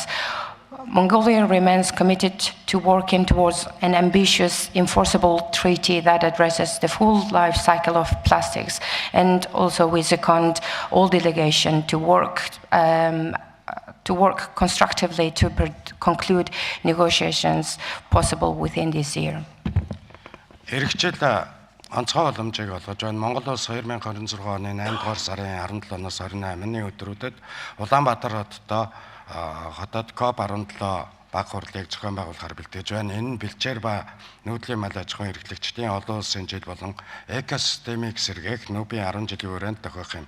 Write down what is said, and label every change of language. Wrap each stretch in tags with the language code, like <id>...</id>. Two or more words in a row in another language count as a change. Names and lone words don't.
<en>Mongolia remains committed to working towards an ambitious, enforceable treaty that addresses the full life cycle of plastics, and also we second all delegation to work constructively to conclude negotiations possible within this year.</en> <mn>Онцгой боломжийг олгож байна. Монгол улс 2026 оны 8-р сарын 17-ноос 28-ны өдрүүдэд Улаанбаатар хотод COP17 баг хурлыг зохион байгуулахаар бэлтгэж байна. Энэ нь бэлчээр ба нүүдлийн мал аж ахуйн эрхлэгчдийн олон улсын жил болон экосистемийг сэргээх нүүбийн 10 жилийн хүрээнд тохиох юм.</mn>